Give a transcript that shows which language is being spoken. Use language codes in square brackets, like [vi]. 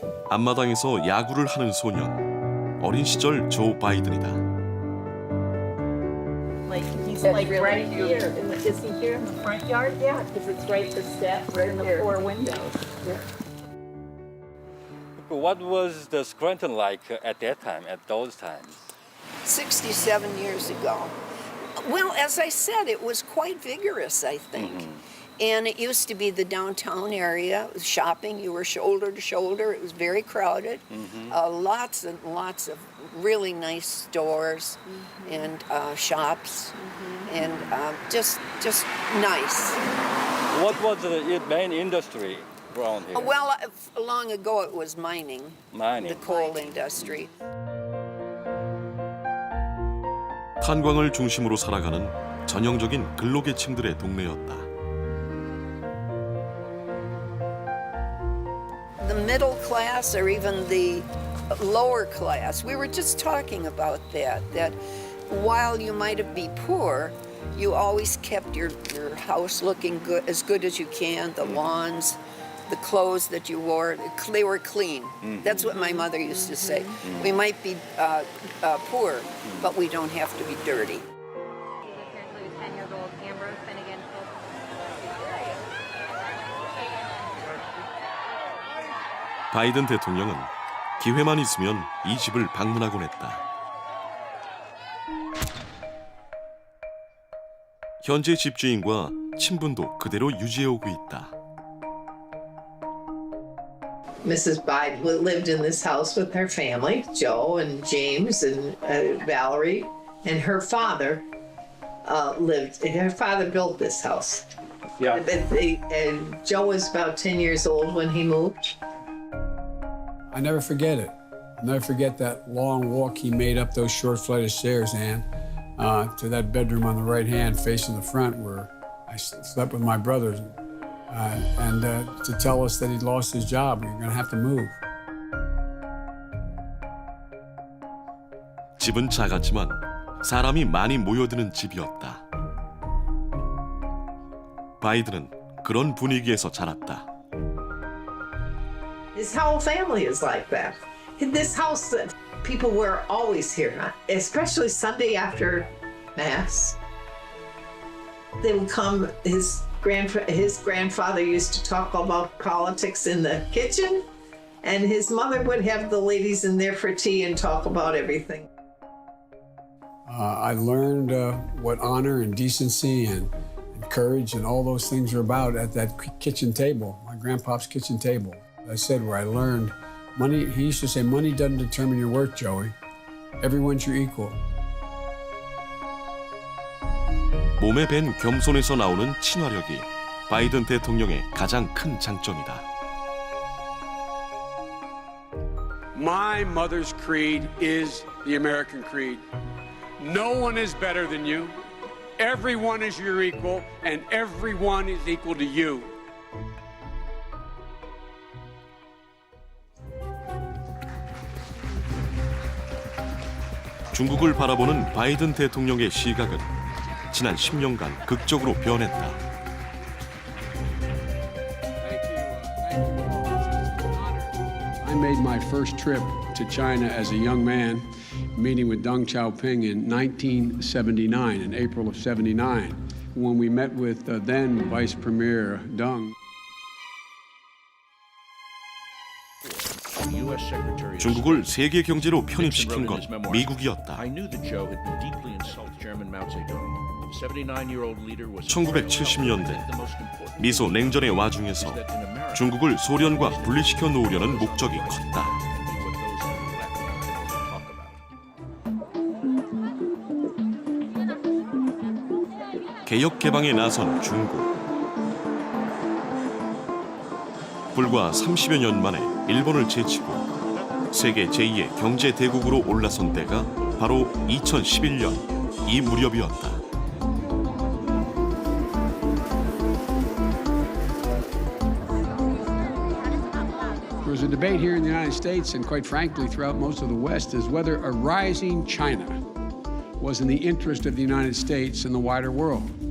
[ko] 앞마당에서 야구를 하는 소년. 어린 시절 조 바이든이다. [en] Like he's like right here. Is he here in the front yard? Yeah, because it's right the steps and the four windows. Yeah. What was the Scranton like at that time, at those times? 67 years ago. Well, as I said, it was quite vigorous, I think. And it used to be the downtown area, shopping, you were shoulder to shoulder. It was very crowded. Lots and lots of really nice stores and shops and just nice. What was the main industry around here? Well, long ago it was mining, Mining. the coal industry. [ko] 탄광을 중심으로 살아가는 전형적인 근로계층들의 동네였다. [en] The middle class or even the lower class. We were just talking about that while you might be poor, you always kept your house looking good as you can, the lawns, the clothes that you wore, they were clean. That's what my mother used to say. We might be poor, but we don't have to be dirty. Apparently, 10-year-old Ambrose Finnegan. [ko] 바이든 대통령은 기회만 있으면 이 집을 방문하곤 했다. 현재 집주인과 친분도 그대로 유지해오고 있다. [en] Mrs. Biden lived in this house with her family, Joe and James and Valerie, and her father lived. Her father built this house. Yeah. And Joe was about 10 years old when he moved. I never forget it. I'll never forget that long walk he made up those short flight of stairs, Ann, to that bedroom on the right hand facing the front where I slept with my brothers. And to tell us that he'd lost his job, you're going to have to move. [ko] 집은 작았지만 사람이 많이 모여드는 집이었다. 바이든은 그런 분위기에서 자랐다. [en] His whole family is like that. In this house, people were always here, especially Sunday after Mass. They would come, his grandfather used to talk about politics in the kitchen, and his mother would have the ladies in there for tea and talk about everything. I learned what honor and decency and courage and all those things are about at that kitchen table, my grandpa's kitchen table. I said where I learned money, he used to say, money doesn't determine your worth, Joey. Everyone's your equal. [ko] 몸에 밴 겸손에서 나오는 친화력이 바이든 대통령의 가장 큰 장점이다. [en] My mother's creed is the American creed. No one is better than you. Everyone is your equal, and everyone is equal to you. [ko] 중국을 바라보는 바이든 대통령의 시각은 지난 10년간 극적으로 변했다. [en] I made my first trip to China as a young man, meeting with Deng Xiaoping in 1979, in April of 79, when we met with then Vice Premier Deng. [ko] 중국을 세계 경제로 편입시킨 건 미국이었다. 1970년대 미소 냉전의 와중에서 중국을 소련과 분리시켜 놓으려는 목적이 컸다. 개혁 개방에 나선 중국. 불과 30여 년 만에 일본을 제치고 세계 제2의 경제 대국으로 올라선 때가 바로 2011년 이 무렵이었다. [en] There was a debate here in the United States and quite frankly throughout most of the West as whether a rising China was in the interest of the United States and the wider world.